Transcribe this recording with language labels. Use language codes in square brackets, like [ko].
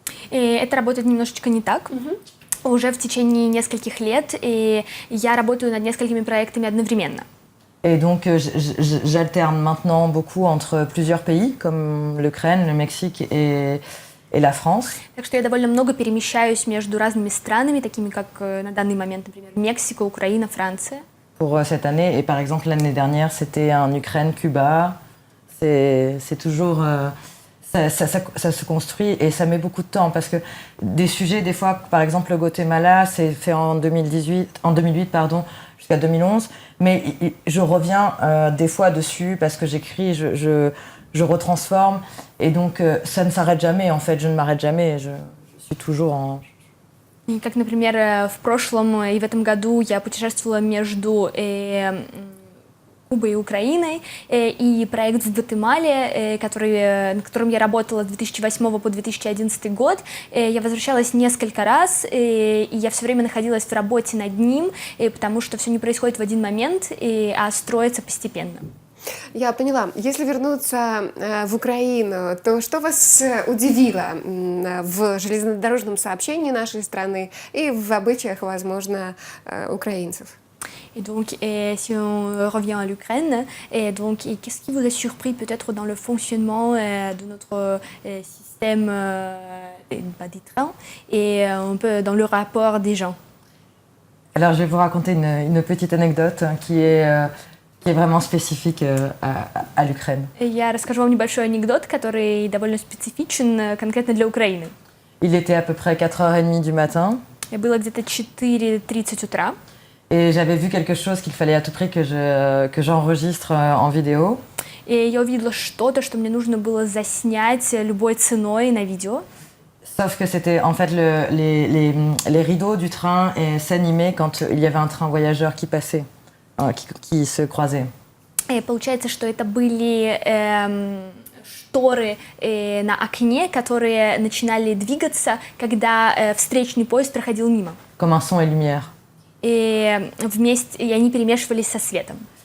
[ru] И это работает немножечко не так. Уже в течение нескольких лет, и я работаю над несколькими проектами одновременно. [fr] Et donc, j'alterne maintenant beaucoup entre plusieurs pays, comme l'Ukraine, le Mexique et la France. [ru] Так что я довольно много перемещаюсь между разными странами, такими как на данный момент, например, Мексика, Украина, Франция. [fr] Pour cette année, et par exemple l'année dernière, c'était en Ukraine, Cuba. C'est toujours... ça se construit et ça met beaucoup de temps parce que des sujets, des fois, par exemple le Guatemala, c'est fait en 2008 jusqu'à 2011, mais je reviens des fois dessus parce que j'écris, je retransforme et donc ça ne s'arrête jamais en fait, je ne m'arrête jamais, je suis toujours en... [ru] И как, например, в прошлом и в этом году я путешествовала между Кубой и Украиной, и проект в Гватемале, над которым я работала с 2008 по 2011 год. Я возвращалась несколько раз, и я все время находилась в работе над ним, потому что все не происходит в один момент, а строится постепенно. Я поняла. Если вернуться в Украину, то что вас удивило в железнодорожном сообщении нашей страны и в обычаях, возможно, украинцев? [fr] Et donc, si on revient à l'Ukraine, qu'est-ce qui vous a surpris peut-être dans le fonctionnement de notre système des trains et un peu dans le rapport des gens? Alors, je vais vous raconter une petite anecdote qui est vraiment spécifique à l'Ukraine. [ru] Я расскажу вам небольшой анекдот, который довольно специфичен конкретно для Украины. [fr] Il était à peu près 4h30 du matin. [ru] Было где-то 4:30 утра. [fr] Et j'avais vu quelque chose qu'il fallait à tout prix que j'enregistre en vidéo. [ru] И я увидела что-то, что мне нужно было заснять любой ценой на видео. [fr] Sauf que c'était en fait les rideaux du train s'animaient quand il y avait un train voyageur qui passait, qui se croisait. [ru] И получается, что это были шторы на окне, которые начинали двигаться, когда встречный поезд проходил мимо. [fr] Comme un son et lumière. [ru] И они перемешивались со светом.